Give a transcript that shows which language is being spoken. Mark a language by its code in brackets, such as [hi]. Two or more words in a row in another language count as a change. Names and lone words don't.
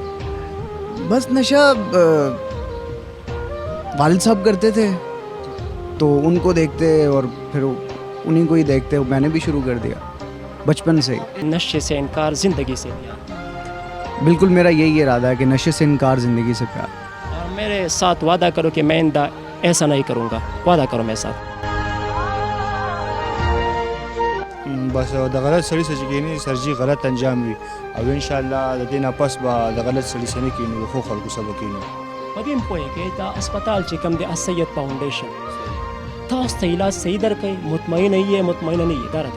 [ur] بس نشہ والد صاحب کرتے تھے تو ان کو دیکھتے اور پھر انہی کو ہی دیکھتے میں نے بھی شروع کر دیا بچپن سے ہی نشے سے انکار زندگی سے پیار بالکل میرا یہی ارادہ ہے کہ نشے سے انکار زندگی سے پیار اور میرے ساتھ وعدہ کرو کہ میں آئندہ ایسا نہیں کروں گا وعدہ کرو میرے ساتھ [ps] بس د غلط سړي څه چې کېني سرجي غلط انجام وي او [ar] انشاءالله [ps] د دې نه پس به د غلط سړي څه نه کېنو د ښو خلکو څه به کېنو په دې هم پوهېږئ دا اسپتال چې کوم دی السید فاونډیشن تاسو ته علاج صحیح درکوي مطمئنه یې مطمئنه نه یې دا راته